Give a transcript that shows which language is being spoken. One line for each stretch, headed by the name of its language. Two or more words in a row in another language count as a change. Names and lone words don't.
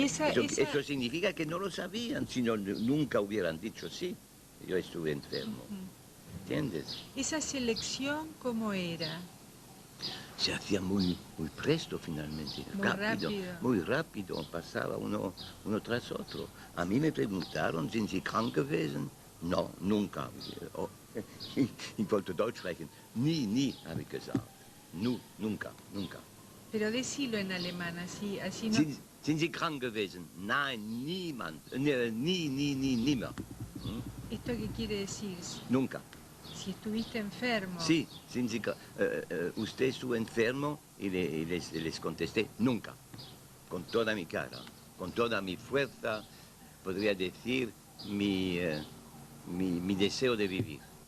Spanish: Eso significa que no lo sabían, sino nunca hubieran dicho sí. Yo estuve enfermo. ¿Entiendes? ¿Esa selección cómo era? Se hacía muy presto finalmente. Muy rápido. Pasaba uno tras otro. A mí me preguntaron,
German: ¿sind Sie krank gewesen?
Spanish: No, nunca.
German: Oh, ich wollte Deutsch sprechen. Nie, habe ich gesagt.
Spanish: Nunca. Pero decilo en alemán, así no...
German: Sind Sie krank gewesen? Nein, niemand. Niemand.
Spanish: ¿Esto qué quiere decir? Nunca. Si estuviste enfermo. Sí, usted estuvo enfermo y les contesté nunca. Con toda mi cara, con toda mi fuerza, podría decir mi deseo de vivir.